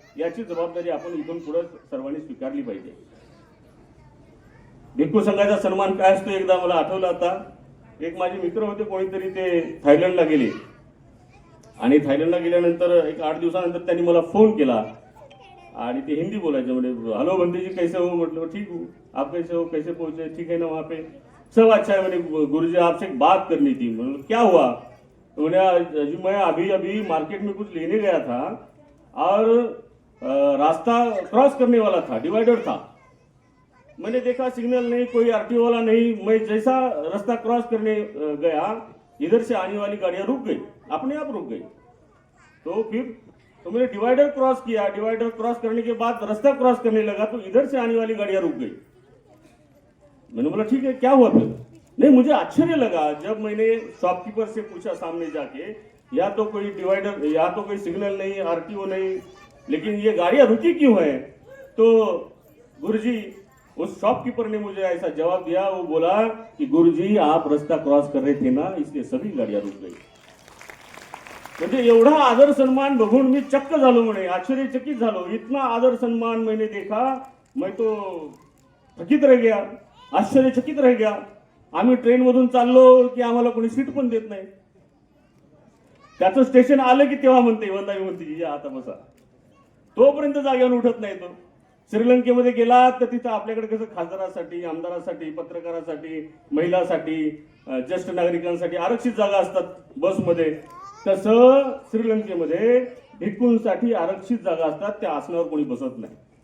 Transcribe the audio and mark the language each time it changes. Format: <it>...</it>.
<mr>याची जबाबदारी आपण इथून पुढे सर्वांनी स्वीकारली पाहिजे. भिक्खू संघाचा सन्मान काय असतो एकदा मला आठवलं. आता एक माझे मित्र होते कोणीतरी, ते थायलंडला गेले आणि थायलंडला गेल्यानंतर एक 8 दिवसानंतर त्यांनी मला फोन केला आणि ते हिंदी बोलायचे.</mr> <hi>म्हणजे हॅलो भंतेजी कैसे हो? म्हटलं ठीक हूँ, आप कैसे हो, कैसे पहुंचे? ठीक है ना वहाँ पे सब अच्छा है. मैंने गुरुजी आपसे एक बात करनी थी. मतलब क्या हुआ? तो मैंने जी मैं अभी मार्केट में कुछ लेने गया था और रास्ता क्रॉस करने वाला था, डिवाइडर था. मैंने देखा सिग्नल नहीं, कोई आरटीओ वाला नहीं. मैं जैसा रास्ता क्रॉस करने गया इधर से आने वाली गाड़ियां रुक गई, अपने आप रुक गई. तो मैंने डिवाइडर क्रॉस किया. डिवाइडर क्रॉस करने के बाद रास्ता क्रॉस करने लगा तो इधर से आने वाली गाड़ियां रुक गई. मैंने बोला ठीक है, क्या हुआ फिर? नहीं, मुझे आश्चर्य लगा जब मैंने शॉपकीपर से पूछा सामने जाके, या तो कोई डिवाइडर, या तो कोई सिग्नल नहीं, आरटीओ नहीं, लेकिन ये गाड़ियां रुकी क्यों है? तो गुरुजी, उस शॉपकीपर ने मुझे ऐसा जवाब दिया. वो बोला कि गुरुजी आप रास्ता क्रॉस कर रहे थे ना, इसलिए सभी गाड़ियां रुक गई.</hi> <mr>म्हणजे एवढा आदर सन्मान बघून मी चक्क झालो, म्हणे आश्चर्यचकित झालो.</mr> <hi>इतना आदर सन्मान मैंने देखा, मैं तो थकीत रह गया, आश्चर्यचकित रह गया.</hi> <mr>आम्ही ट्रेन मधून चाललो की आम्हाला कोणी सीट पण देत नाही. त्याचं स्टेशन आलं की तेव्हा म्हणते वंदा म्हणते या आता बसा. तोपर्यंत जागेवर उठत नाही तो. श्रीलंकेमध्ये गेला तर तिथं आपल्याकडे कसं खासदारासाठी, आमदारासाठी, पत्रकारासाठी, महिलांसाठी, ज्येष्ठ नागरिकांसाठी आरक्षित जागा असतात बसमध्ये, तसं श्रीलंकेमध्ये भिक्खूंसाठी आरक्षित जागा असतात. त्या आसनावर कोणी बसत नाही.</mr>